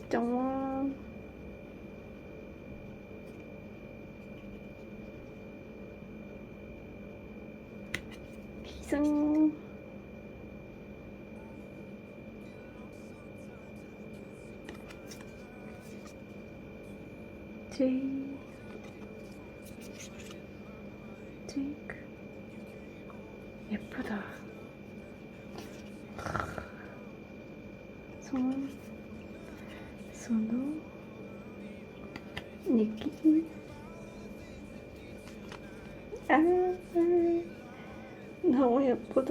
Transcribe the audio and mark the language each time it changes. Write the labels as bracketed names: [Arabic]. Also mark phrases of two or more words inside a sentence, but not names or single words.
[Korean] 정말 Хисун. Джей. Джейк. 예쁘다. 손. 손으로. 니키. 아, 너무 예쁘다.